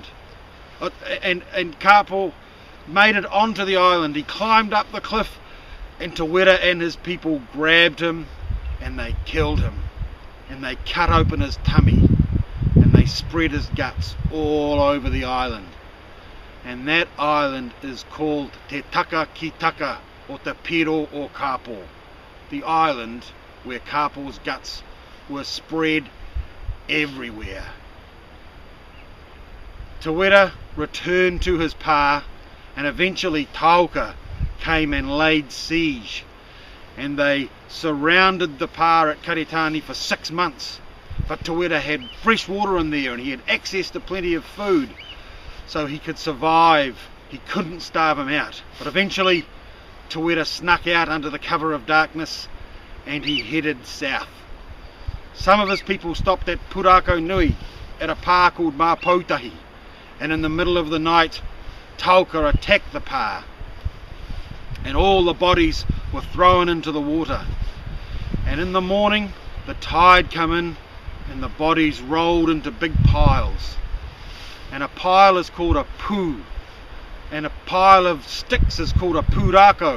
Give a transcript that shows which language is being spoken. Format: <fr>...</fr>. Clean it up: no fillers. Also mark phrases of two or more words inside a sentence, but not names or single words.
<en>And Kapo made it onto the island. He climbed up the cliff, and Te Wera and his people grabbed him, and they killed him. And they cut open his tummy, and they spread his guts all over the island. And that island is called Te Taka Ki Taka, or Te Piro o Kapo, the island where Kapo's guts were spread everywhere. Te Wera returned to his pa, and eventually Tauka came and laid siege, and they surrounded the pa at Karitani for 6 months. But Te Wera had fresh water in there, and he had access to plenty of food, so he could survive. He couldn't starve him out. But eventually Te Wera snuck out under the cover of darkness and he headed south. Some of his people stopped at Purako Nui at a pā called Māpoutahi, and in the middle of the night Tauka attacked the pā and all the bodies were thrown into the water. And in the morning the tide come in and the bodies rolled into big piles, and a pile is called a pū, and a pile of sticks is called a pūrako.</en>